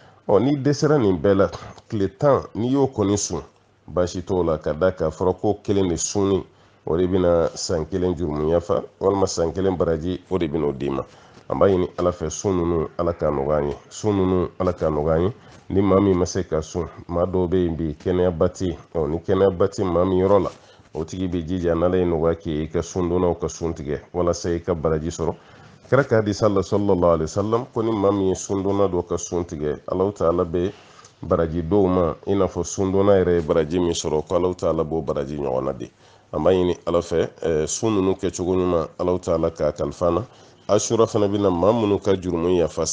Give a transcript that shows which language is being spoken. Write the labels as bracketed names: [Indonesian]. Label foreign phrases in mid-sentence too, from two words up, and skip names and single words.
[Bambara] ni dɛsɛra nin bɛɛ la tile 10 n'i y'o kɔni sun baasi t'o la ka da k'a fɔra ko kelen de sunni o de bɛna san 1 jurumu yafa walima san 1 baraji o de bɛna o d'i ma an b'a ɲini ala fɛ sun ninnu ala k'a nɔgɔya an ye sun ninnu ala k'a nɔgɔya an ye ni maa min ma se ka sun maa dɔw bɛ yen bi kɛnɛyaba tɛ yen ni kɛnɛyaba tɛ maa min yɔrɔ la o tigi bɛ jija n'ala ye nɔgɔya k'i i ka sun donnaw ka sun tigɛ walasa i ka baraji sɔrɔ kira ka hadisi la [Arabic] صلى الله عليه وسلم [Bambara] ko ni maa min ye sun donna dɔ ka sun tigɛ Alahu taala bɛ baraji dɔw ma i n'a fɔ sun donna yɛrɛ ye baraji min sɔrɔ ko Alahu taala b'o baraji ɲɔgɔn na di an b'a ɲini ala fɛ sun ninnu kɛcogo ɲuman Alahu taala k'a kalifa na Ashura fana bɛna maa minnu ka jurumu yafa